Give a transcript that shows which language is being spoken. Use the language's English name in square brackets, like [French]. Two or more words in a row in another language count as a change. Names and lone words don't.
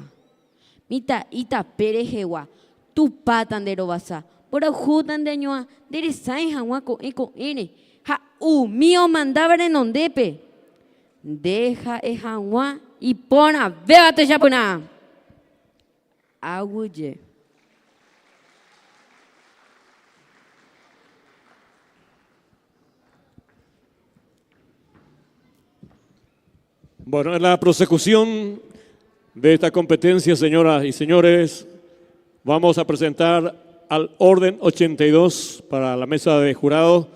[Guarani] Mitaí tapére jeguá, tupáta nderovasa, mborayhúta ndeañuã, nderesãi hag̃ua ko'ẽre, ha umi omandáva renondépe. Deja hag̃ua ipórã véva techapyna. Aguyje. [Spanish] Bueno, en la prosecución de esta competencia, señoras y señores, vamos a presentar al orden 82 para la mesa de jurado.